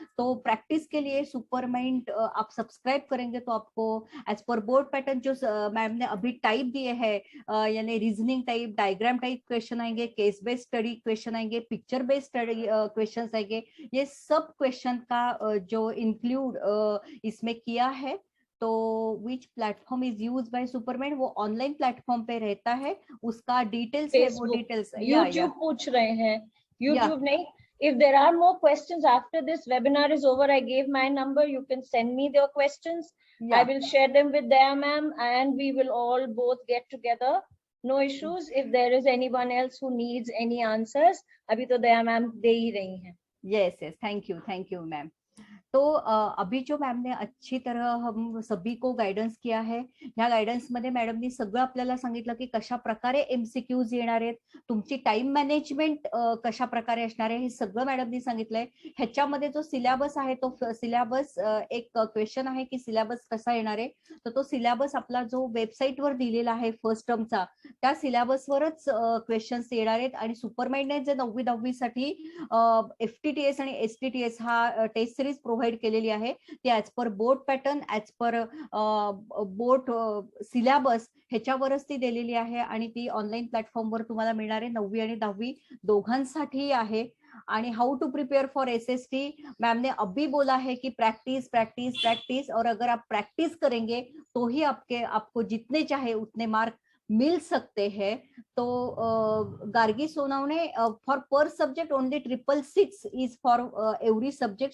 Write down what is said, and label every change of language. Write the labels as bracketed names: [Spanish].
[Hindi] तो प्रैक्टिस के लिए सुपरमाइंड आप सब्सक्राइब करेंगे तो आपको [English] as per board pattern [Hindi] जो मैम ने अभी टाइप दिए हैं, यानी reasoning type, diagram type question आएंगे, केस बेस्ड स्टडी क्वेश्चन आएंगे, पिक्चर बेस्ड स्टडी क्वेश्चन आएंगे, ये सब क्वेश्चन का जो इंक्लूड इसमें किया है। तो [English] which platform is used by Supermind, [Hindi] वो ऑनलाइन प्लेटफॉर्म पे रहता है, उसका डिटेल्स है वो डिटेल्स YouTube पूछ रहे हैं, YouTube नहीं। [English] If there are more questions after this webinar is over, I gave my number, you can send me their questions. I will share them with Daya ma'am and we will all both get together. No issues. If there is anyone else who needs any answers, [Hindi] अभी तो Daya ma'am दे ही रही हैं। [English] Yes, thank you ma'am. [Hindi] तो अभी जो ma'am ने अच्छी तरह हम सभी को गायडन्स किया है, [Marathi] ह्या गायडन्स मध्ये मॅडमनी सगळं आपल्याला सांगितलं की कशा प्रकारे एमसीक्यूज येणार आहेत, तुमची टाइम मॅनेजमेंट कशा प्रकारे असणार आहे, हे सगळं मॅडमनी सांगितलंय। ह्याच्यामध्ये जो सिलेबस आहे तो सिलेबस एक क्वेश्चन आहे की सिलेबस कसा येणार आहे, तर तो सिलेबस आपला जो वेबसाईट वर दिलेला आहे फर्स्ट टर्मचा, त्या सिलेबसवरच क्वेश्चन्स येणार आहेत। आणि सुपरमाइंडने जे 9वी 10वी साठी FTTS आणि STTS हा टेस्ट सिरीज प्रोव्हाइड केलेली आहे, ती [English] as per board pattern, [Marathi] as per board syllabus ह्याच्यावरच ती दिलेली आहे आणि ती ऑनलाइन प्लॅटफॉर्मवर तुम्हाला मिळणार आहे। 9वी आणि 10वी दोघांसाठी आहे। [Hindi] आणि [English] how to prepare for SST, [Hindi] ma'am ने अभी बोला है कि प्रैक्टिस प्रैक्टिस प्रैक्टिस, और अगर आप प्रैक्टिस करेंगे तो ही आपको जितने चाहे उतने मार्क मिल सकते हैं। [English] तो Gargi Sonawane four per subject only 666 is for every subject.